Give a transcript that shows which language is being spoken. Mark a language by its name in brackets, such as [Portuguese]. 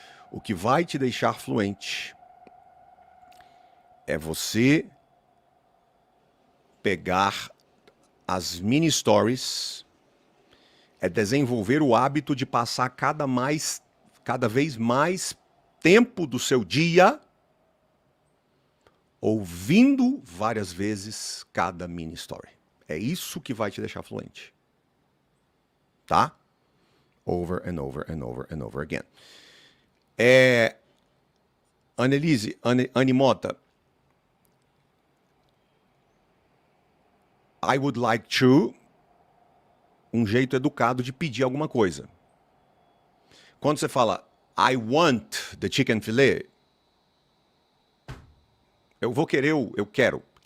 [Portuguese] O que vai te deixar fluente é você pegar as mini stories, é desenvolver o hábito de passar cada vez mais tempo do seu dia ouvindo várias vezes cada mini story. É isso que vai te deixar fluente. Tá? [English] Over and over and over and over again. [Portuguese] Annelise, Animota, [English] I would like to, [Portuguese] um jeito educado de pedir alguma coisa. Quando você fala, [English] I want the chicken fillet, [Portuguese] eu vou querer, eu quero.